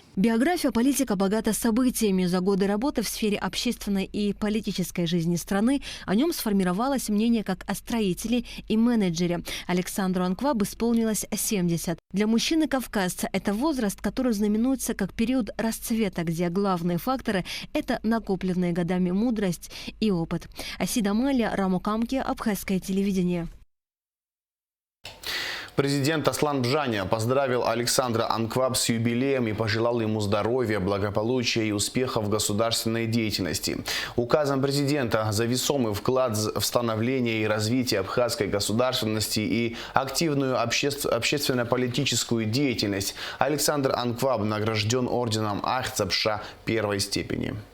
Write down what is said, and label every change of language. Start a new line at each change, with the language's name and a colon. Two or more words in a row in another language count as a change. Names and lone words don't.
Russian: Биография политика богата событиями. За годы работы в сфере общественной и политической жизни страны о нем сформировалось мнение как о строителе и менеджере. Александру Анкваб исполнилось 70. Для мужчины-кавказца это возраст, который знаменуется как период расцвета, где главные факторы – это накопленные годами мудрость и опыт. Асида Малия, Раму Камки, Абхазское телевидение. Президент Аслан Бжаня поздравил Александра Анкваб с юбилеем и пожелал ему здоровья, благополучия и успехов в государственной деятельности. Указом президента за весомый вклад в становление и развитие абхазской государственности и активную общественно-политическую деятельность Александр Анкваб награжден орденом Ахцапша первой степени.